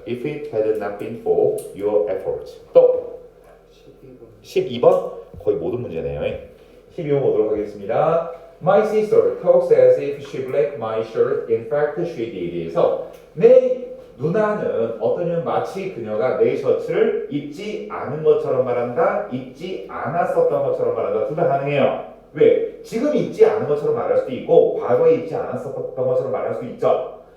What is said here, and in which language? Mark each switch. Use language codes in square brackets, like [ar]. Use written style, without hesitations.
[en] If it had not been for your efforts. [ko] 또 12번 거의 모든 문제네요. 12번 보도록 하겠습니다. [en] My sister talks as if she blacked my shirt. In fact, she did. [ko] 그래서 내 누나는 어떠냐면 마치 그녀가 내 셔츠를 입지 않은 것처럼 말한다. 입지 않았었던 것처럼 말한다. 둘 다 가능해요. 왜? 지금 입지 않은 것처럼 말할 수도 있고 과거에 입지 않았었던 것처럼 말할 수도 있죠.